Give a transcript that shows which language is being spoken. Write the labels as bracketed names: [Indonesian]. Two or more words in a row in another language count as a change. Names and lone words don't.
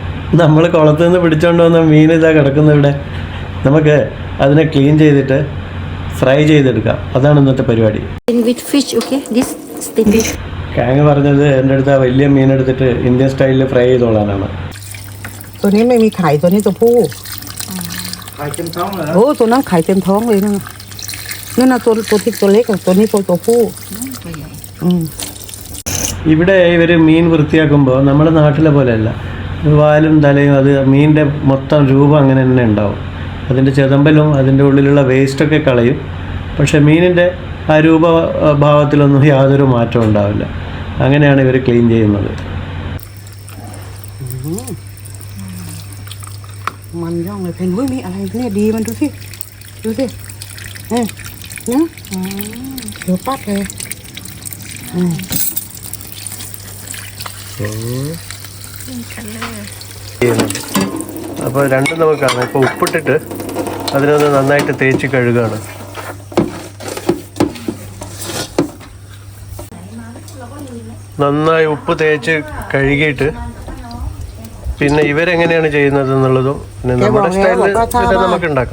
[Malayalam] നമ്മൾ കുളത്തിൽ നിന്ന് പിടിച്ചോണ്ട് വന്ന മീൻ ഇതാ കിടക്കുന്ന ഇവിടെ. നമുക്ക് അതിനെ ക്ലീൻ ചെയ്തിട്ട് ഫ്രൈ ചെയ്തെടുക്കാം. അതാണ് ഇന്നത്തെ പരിപാടി. കാങ് പറഞ്ഞത് എൻ്റെ അടുത്ത് ആ വലിയ മീൻ എടുത്തിട്ട് ഇന്ത്യൻ സ്റ്റൈലിൽ ഫ്രൈ ചെയ്തോളാനാണ്. [Thai] ตัวนี้ไม่มีไข่ตัวนี้ตัวผู้ไข่เต็มท้องเลยโอ้ตัวนั้นไข่เต็มท้องเลยนั่นน่ะตัวที่ตัวเล็กตัวนี้ตัวผู้ [Malayalam] ഇവിടെ ഇവർ മീൻ വൃത്തിയാക്കുമ്പോൾ നമ്മുടെ നാട്ടിലെ പോലെയല്ല. വാലും തലയും അത് മീനിൻ്റെ മൊത്തം രൂപം അങ്ങനെ തന്നെ ഉണ്ടാവും. അതിൻ്റെ ചെതമ്പലും അതിൻ്റെ ഉള്ളിലുള്ള വേസ്റ്റൊക്കെ കളയും. പക്ഷേ മീനിൻ്റെ ആ രൂപഭാവത്തിലൊന്നും യാതൊരു മാറ്റവും ഉണ്ടാവില്ല. അങ്ങനെയാണ് ഇവർ ക്ലീൻ ചെയ്യുന്നത്. [Thai] มันย่องเลยเพนเฮ้ยมีอะไรเนี่ยดีมันดูสินะเดี๋ยวปัดเลย [Malayalam] അപ്പോൾ രണ്ടും നമുക്ക് കാണാം. ഇപ്പോൾ ഉപ്പിട്ടിട്ട് അതിനൊന്ന് നന്നായിട്ട് തേച്ച് കഴുകുകയാണ്. നന്നായി ഉപ്പ് തേച്ച് കഴുകിയിട്ട് പിന്നെ ഇവരെങ്ങനെയാണ് ചെയ്യുന്നത് എന്നുള്ളതും പിന്നെ നമ്മുടെ സ്റ്റൈലിൽ നമുക്ക് ഉണ്ടാക്കാം.